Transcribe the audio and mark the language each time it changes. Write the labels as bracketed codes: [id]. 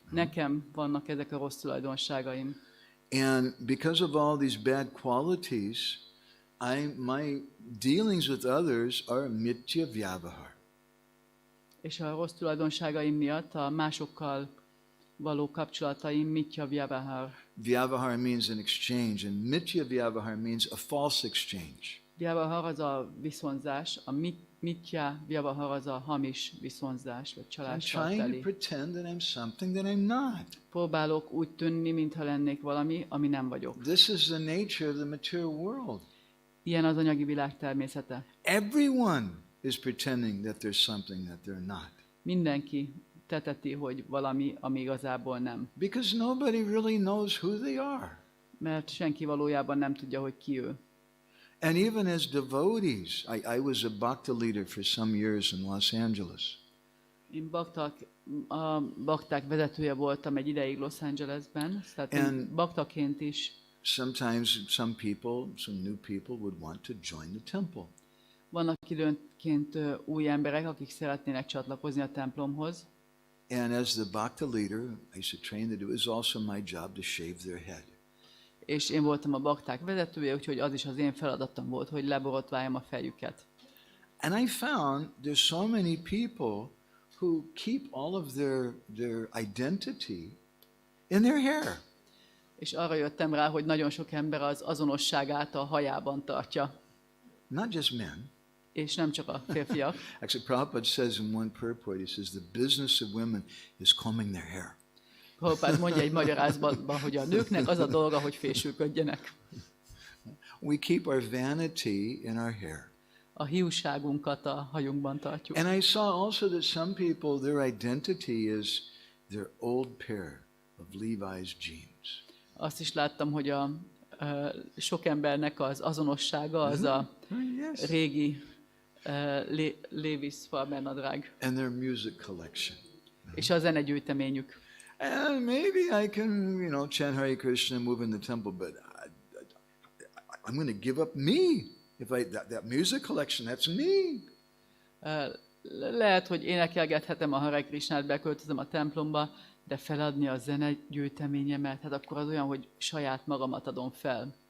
[hu] Nekem vannak ezek a rossz tulajdonságaim. [en] And because of all these bad qualities, my dealings with others are mitya vyavahar. [hu] És a rossz tulajdonságaim miatt a másokkal való kapcsolataim mitya vyavahar. [en] Vyavahar means an exchange, and mitya vyavahar means a false exchange. [hu] Vyavahar az a viszonzás, a mitya vyavahar az a hamis viszonzás, vagy csalással [en] I'm trying [hu] teli. [en] to pretend that I'm something that I'm not. [hu] Próbálok úgy tűnni, mintha lennék valami, ami nem vagyok. [en] This is the nature of the material world. [hu] Ilyen az anyagi világ természete. [en] Everyone is pretending that there's something that they're not. [hu] Mindenki teteti, hogy valami, ami igazából nem. [en] Because nobody really knows who they are. [hu] Mert senki valójában nem tudja, hogy ki ő. [en] And even as devotees, I was a bhakta leader for some years in Los Angeles. [hu] Én a bakták vezetője voltam egy ideig Los Angelesben, tehát én baktaként is. [en] Sometimes some new people would want to join the temple. [hu] Vannak időnként új emberek, akik szeretnének csatlakozni a templomhoz. [en] And as the bhakta leader, I used to train them. It was also my job to shave their head. [hu] És én voltam a bakták vezetője, úgyhogy az is az én feladatom volt, hogy leborotváljam a fejüket. [en] And I found there's so many people who keep all of their identity in their hair. [hu] És arra jöttem rá, hogy nagyon sok ember az azonosságát a hajában tartja. [en] Not just men. [hu] És nem csak a férfiak. [en] Actually, Prabhupada says in one purport, he says the business of women is combing their hair. [hu] Prabhupada mondja egy magyarázatban, hogy a nőknek az a dolga, hogy fésülködjenek. [en] We keep our vanity in our hair. [hu] A hiúságunkat a hajunkban tartjuk. [en] And I saw also that some people, their identity is their old pair of Levi's jeans. [hu] Azt is láttam, hogy a sok embernek az azonossága az a régi Levi's farmernadrág. [en] And their music collection. [hu] És a zenegyűjteményük. [en] And maybe I can, chant Hare Krishna and move in the temple, but I'm going to give up me. If that music collection, that's me. [hu] Lehet, hogy énekelgethetem a Hare Krishnát, beköltözöm a templomba, de feladni a zenegyűjteményemet, hát akkor az olyan, hogy saját magamat adom fel.